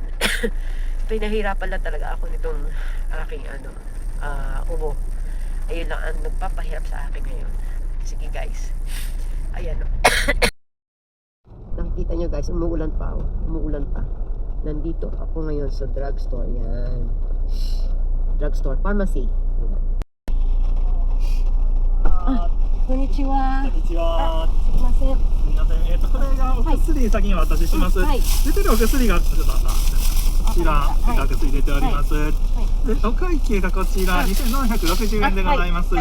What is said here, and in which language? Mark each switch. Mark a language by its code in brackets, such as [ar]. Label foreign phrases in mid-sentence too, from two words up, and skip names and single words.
[tl] Pinahirapan lang talaga ako nitong aking ubo. Ayun lang ang nagpapahirap sa akin ngayon. Sige guys. Ayan. Nakikita nyo guys, umuulan pa. Umuulan pa. Nandito ako ngayon sa drugstore. Yan. [en] Drugstore. Pharmacy. [ja] こんにちは。こんにちは。すいません。すみません。これがお薬先にお渡しします。はい。出てるお薬がこちら、お薬入れております。で、お会計がこちら2760円でございます。